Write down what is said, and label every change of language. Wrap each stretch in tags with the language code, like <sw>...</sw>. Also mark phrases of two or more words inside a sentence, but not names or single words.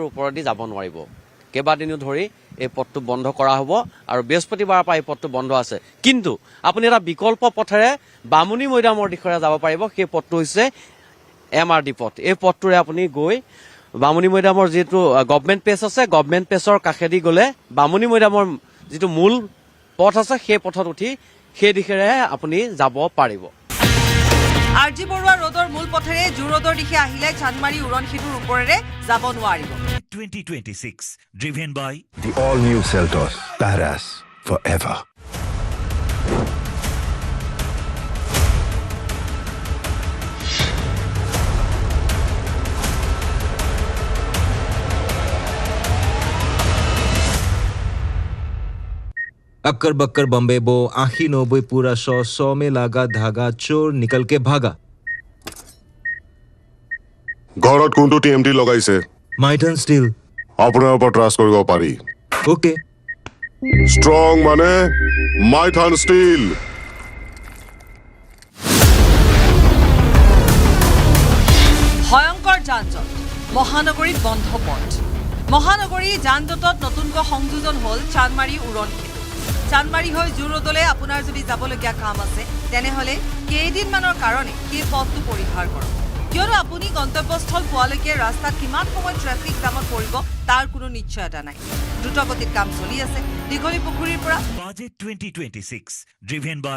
<as>ওপৰেদি যাব নোৱাৰিব কেইবাদিনো ধৰি এই পথটো বন্ধ কৰা হ'ব আৰু বৃহস্পতিবাৰৰ পৰা এই পথটো বন্ধ আছে কিন্তু আপুনি এটা বিকল্প পথেৰে বামুণী মৈদামৰ দিশৰে যাব পাৰিব সেই পথটো হৈছে MRD পথ এই পথটোৰে আপুনি গৈ বামুণী মৈদামৰ যিটো</as> <en>government page</en> <as>আছে</as> <en>government page</en> <as>কাষেদি গ'লে বামুণী মৈদামৰ যিটো মূল পথ আছে সেই পথত উঠি সেই দিশেৰে আপুনি যাব পাৰিব RG বৰুৱা ৰোডৰ মূল পথেৰে জোৰদৰ দিশে আহিলে চানমাৰী উৰণ সেতুৰ ওপৰেৰে যাব নোৱাৰিব</as> <en>2026 driven by The all-new Seltos. Badass forever.</en> <hi>अक्कर बक्कर बम्बे बो आखी 90 पूरा 100 में लागा धागा चोर निकल के भागा</hi> <as>ঘৰত কোনটো TMT লগাইছে माइटन स्टील আপোনাৰ ওপৰত ট্ৰাষ্ট কৰিব পাৰি ओके ষ্ট্ৰং মানে মাইথান ষ্টীল ভয়ংকৰ যান-জঁট মহানগৰীত বন্ধ পথ মহানগৰী যান-জঁটত নতুনকৈ সংযোজন হ'ল চানমাৰী উৰণ সেতু চানমাৰী হৈ জোৰদলে আপোনাৰ যদি যাবলগীয়া কাম আছে তেনেহ'লে কেইদিনমানৰ কাৰণে সেই পথটো পৰিহাৰ কৰক কিয়নো আপুনি গন্তব্যস্থল পোৱালৈকে ৰাস্তাত কিমান সময় ট্ৰেফিক জামত পৰিব তাৰ কোনো নিশ্চয়তা নাই দ্ৰুতগতিত কাম চলি আছে দীঘলী পুখুৰীৰ পৰা</as> <en>Budget 2026 driven by</en>